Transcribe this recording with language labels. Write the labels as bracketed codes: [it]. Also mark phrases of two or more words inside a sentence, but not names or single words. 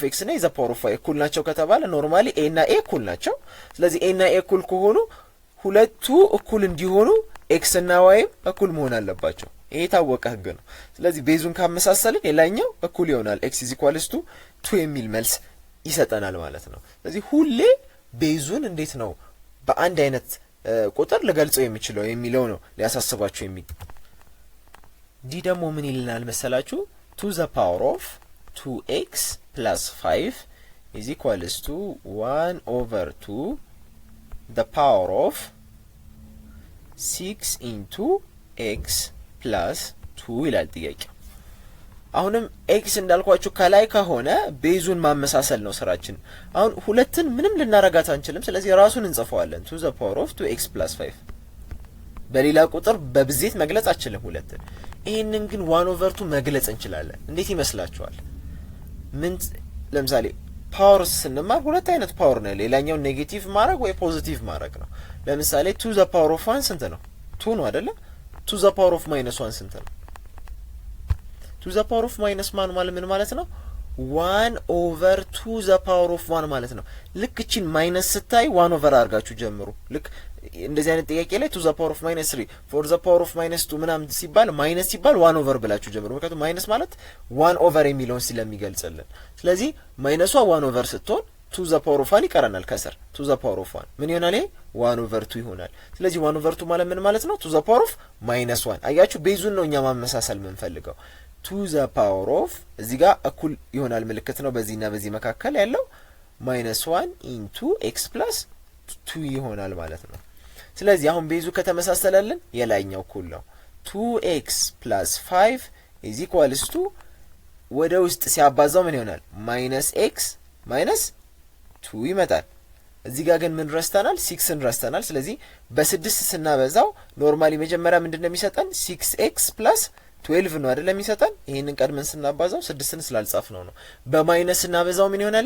[am] ኤክስ እና [en] a the power of y [am] እኩል ናቸው ከተባለ ኖርማሊ ኤ እና ኤ እኩል ናቸው። ስለዚህ ኤ እና ኤ እኩል ከሆኑ ሁለቱ እኩል እንዲሆኑ ኤክስ እና ዋይም እኩል መሆን አለባቸው። ይሄ የታወቀ ህግ ነው። ስለዚህ ቤዙን ካመሳሰልን የላይኛው እኩል ይሆናል [en] x is equals to 2 [am] የሚል መልስ ይሰጠናል ማለት ነው። ስለዚህ ሁሌ ቤዙን እንዴት ነው በአንድ አይነት ቁጥር ልገልጸው የሚችለው የሚለው ነው ሊያሳስባችሁ ዲ ደግሞ ምን ይልናል መሰላችሁ? [en] to the power of 2x plus 5 is equals to 1 over 2 the power of 6 into x plus 2 [am] ይላል ጥያቄው። አሁንም ኤክስ እንዳልኳችሁ ከላይ ከሆነ ቤዙን ማመሳሰል ነው ስራችን። አሁን ሁለትን ምንም ልናረጋት አንችልም። ስለዚህ ራሱን እንጽፈዋለን [en] to the power of 2x plus 5 [am] በሌላ ቁጥር በብዜት መግለጽ አንችልም ሁለትን። ይሄንን ግን 1 over 2 መግለጽ እንችላለን። እንዴት ይመስላችኋል? ምን ለምሳሌ ፓወር ስንማር ሁለት አይነት ፓወር ነው። ሌላኛው ኔጌቲቭ ማድረግ ወይ ፖዚቲቭ ማድረግ ነው። ለምሳሌ [en] to the power of 1 [am] ስንት ነው? 2 ነው አይደለ? [en] to the power of minus 1 [am] ስንት ነው? [en] to the power of minus 1 [am] ማለት ምን ማለት ነው? [en] 1 over 2 the power of 1 [am] ማለት ነው። ልክ እቺን ማይነስ ስታይ 1 over አድርጋችሁ ጀምሩ። ልክ እንደዚህ አይነት ጥያቄ ላይ [en] to the power of minus 3 for the power of minus 2 [am] ምናምን ሲባል ማይነስ ሲባል 1 over ብላችሁ ጀምሩ። ምክንያቱም ማይነስ ማለት 1 over የሚለውን ስለሚገልጽልን። ስለዚህ ማይነሷ 1 over ስትሆን [en] to the power of 1 [am] ይቀረናል ከስር [en] to the power of 1 [am] ምን ይሆናል? 1 over 2 ይሆናል። ስለዚህ 1 over 2 ማለት ምን ማለት ነው? [en] to the power of minus 1 [am] አያችሁ፣ ቤዙን ነው እኛ ማመሳሰል የምንፈልገው። [en] to the power of [am] እዚህ ጋር እኩል ይሆናል ምልክት ነው በዚህና በዚህ መካከል ያለው [en] minus 1 into x plus 2 [am] ይሆናል ማለት ነው። ስለዚህ አሁን ቤዙ ከተመሳሰለልን የላይኛው እኩል ነው [en] 2x plus 5 is equals to [am] ወደ ውስጥ ሲያባዛው ምን ይሆናል? [en] minus x minus 2 [am] ይመጣል። እዚህ ጋር ግን ምን ረስተናል? 6ን ረስተናል። ስለዚህ በ6 ስናበዛው ኖርማሊ መጀመሪያ ምንድነው የሚሰጠን? [en] 6x plus 12 [am] ነው አይደል የሚሰጠን? ይሄንን ቀድመን ስናባዛው 6ን ስላልጻፍነው ነው። በማይነስ ስናበዛው ምን ይሆናል?